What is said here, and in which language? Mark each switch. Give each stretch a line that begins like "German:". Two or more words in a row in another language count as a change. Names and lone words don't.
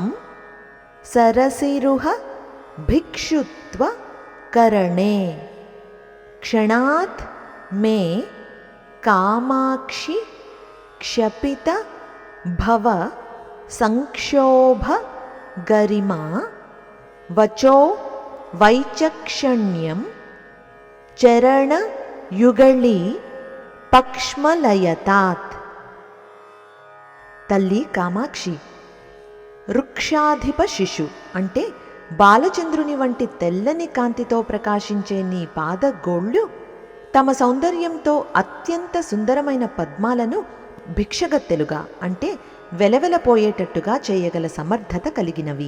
Sanskrit: सरसिरुह भिक्षुत्व करणे क्षणात् मे कामाक्षि क्षपित भव संक्षोभ गरिमा वचो वैचक्षण्यं चरणयुगळी पक्ष्मलयतात्.
Telugu: తల్లి కామాక్షి, వృక్షాధిప శిశు అంటే బాలచంద్రుని వంటి తెల్లని కాంతితో ప్రకాశించే నీ పాదగోళ్ళు తమ సౌందర్యంతో అత్యంత సుందరమైన పద్మాలను భిక్షగత్తెలుగా అంటే వెలవెలపోయేటట్టుగా చేయగల సమర్థత కలిగినవి.